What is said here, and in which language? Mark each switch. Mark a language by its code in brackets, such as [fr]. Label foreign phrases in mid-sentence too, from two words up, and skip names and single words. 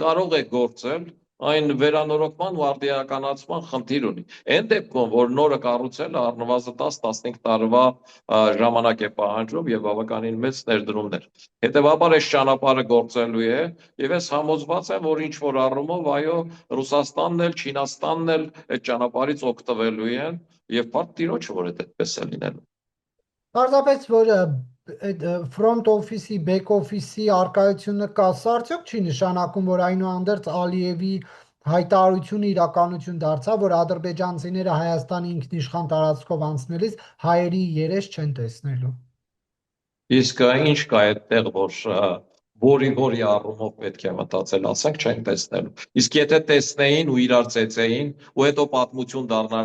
[hy] կարող է գործել, այն վերանորոգման ու արդիականացման խնդիր ունի։ Այն դեպքում, որ նորը կառուցելը առնվազն 10-15 տարվա ժամանակ է պահանջում եւ բավականին մեծ ներդրումներ։ Հետևաբար այս ճանապարհը գործելու է եւ ես համոզված եմ, որ ինչ որ առումով այո, Ռուսաստանն էլ, Չինաստանն էլ այդ ճանապարհից օգտվելու են եւ բարդ տիրոջ որ այդ այդպես է լինելու։ Պարզապես որ այդ [en] front office- [hy] ի, [en] back office- [hy] ի արկայությունը կա, սա արդյոք չի նշանակում, որ այնուհանդերձ Ալիևի հայտարարությունը իրականություն դարձավ, որ ադրբեջանցիները Հայաստանի ինքնիշխան տարածքով անցնելիս հայերի երես չեն տեսնելու։ Իսկ ինչ կա այդտեղ, որ որի առումով պետք է մտածել, ասենք չեն տեսնելու։ Իսկ եթե տեսնեին ու իրար ծեծեին ու հետո պատմություն դառնար